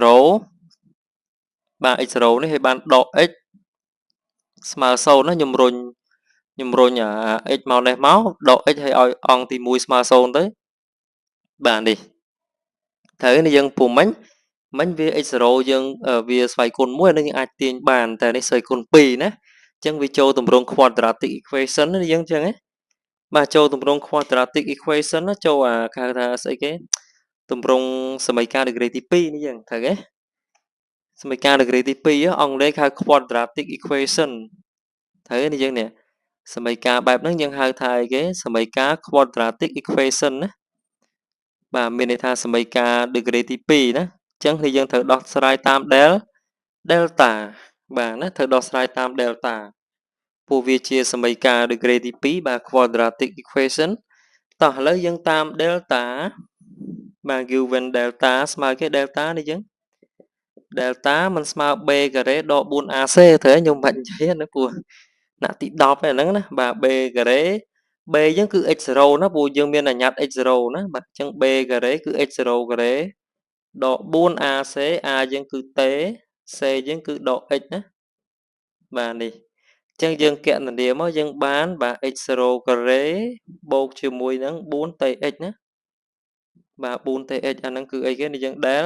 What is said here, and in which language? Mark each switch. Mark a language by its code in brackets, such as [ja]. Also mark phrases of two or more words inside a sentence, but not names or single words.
[km] បាទ x0 នេះឲ្យបានដក x ស្មើ0ណាខ្ញុំរុញអា x មកនេះមកដក x ឲ្យអង្គទី1ស្មើ0ទៅបាទនេះត្រូវនេះយើង ពុំមិញវា x0 យើងវាស្វ័យគុណ1នឹងយើងអាចទាញបានតែនេះស្វ័យគុណ2ណាអញ្ចឹងវាចូលទម្រង់ quadratic equation នេះយើងអញ្ចឹងណាបាទចូលទម្រង់ [en] quadratic equation [km] ណាចូលអាគេហៅថាស្អីគេទម្រង់សមីការ degree ទី2នេះយើងត្រូវទេសមីការ degree ទី2អង់គ្លេសហៅ [en] quadratic equation [km] ត្រូវនេះយើងនេះសមីការបែបហ្នឹងយើងហៅថាអីគេសមីការ [en] quadratic equation [km] ណាបាទមានន័យថាសមីការ degree ទី2ណាអញ្ចឹងគឺយើងត្រូវដោះស្រាយតាម delta បាទណាត្រូវដោះស្រាយតាម delta ពួកវាជាសមីការ degree ទី2បាទ [en] quadratic equation [km] តោះឥឡូវយើងតាម delta បាទ [en] given delta [km] ស្មើគេ delta នេះយើង delta มันស្មើ b ការ៉េដក 4ac ត្រូវខ្ញុំបាច់និយាយណាព្រោះថ្នាក់ទី10ហ្នឹងណាបាទ b ការ៉េ b យើងគឺ x0 ណាព្រោះយើងមានអញ្ញត្តិ x0 ណាបាទអញ្ចឹង b ការ៉េគឺ x0 ការ៉េដក 4ac a យើងគឺ t c យើងគឺដក x ណាបាទនេះអញ្ចឹងយើងកណនាមកយើងបានបាទ x0 ការ៉េបូកជាមួយនឹង 4tx ណាបាទ 4tx អាហ្នឹងគឺអីគេនេះយើង